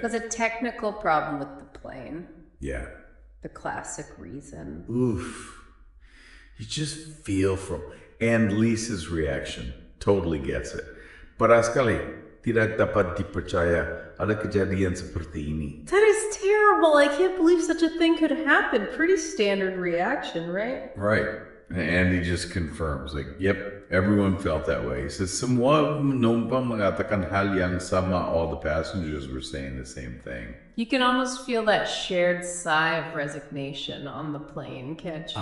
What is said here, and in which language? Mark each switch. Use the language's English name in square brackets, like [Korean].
[English] There's a technical problem with the plane. Yeah. The classic reason. Oof. You just feel from... And Lisa's reaction totally gets it. [Indonesian] Parah sekali, tidak dapat dipercaya ada kejadian seperti ini. [English] That is terrible. I can't believe such a thing could happen. Pretty standard reaction, right? Right. And he just confirms, yep, everyone felt that way. He says, [Indonesian] semua penumpang mengatakan hal yang sama. [English] All the passengers were saying the same thing. You can almost feel that shared sigh of resignation on the plane, can't you?